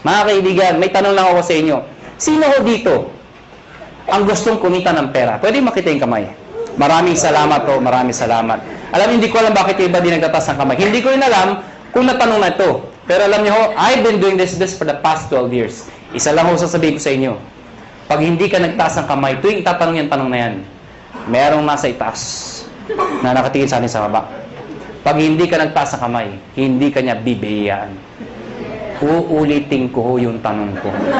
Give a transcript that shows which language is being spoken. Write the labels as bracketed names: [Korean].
[Filipino] Mga kaibigan, may tanong lang ako sa inyo. Sino ho dito ang gustong kumita ng pera? Pwede makita yung kamay. Maraming salamat po, maraming salamat. Alam, hindi ko alam bakit yung iba di nagtatas ng kamay. Hindi ko rin alam kung natanong na ito. [English] Pero alam niyo ho, I've been doing this for the past 12 years. [Filipino] Isa lang ho sasabihin ko sa inyo. Pag hindi ka nagtaas ng kamay, tuwing tatanong yung tanong na yan, merong nasa itaas na nakatingin sa atin sa baba. Pag hindi ka nagtaas ng kamay, hindi ka niya bibiyayaan. Uulitin ko ho yung tanong ko.